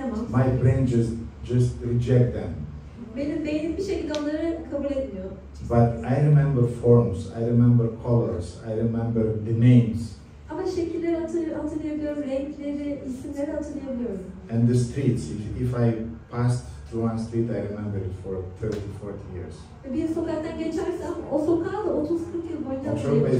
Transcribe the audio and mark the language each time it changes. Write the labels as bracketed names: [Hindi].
[English] My brain just reject them. [Turkish] Benim beynim bir şekilde onları kabul etmiyor. [English] But I remember forms, I remember colors, I remember the names. [Turkish] Ama şekilleri hatırlayabiliyorum, renkleri, isimleri hatırlayabiliyorum. [English] And the streets, if I passed through one street, I remember it for 30, 40 years. [Turkish] Bir sokaktan geçersem o sokağı da 30-40 yıl boyunca hatırlayabiliyorum.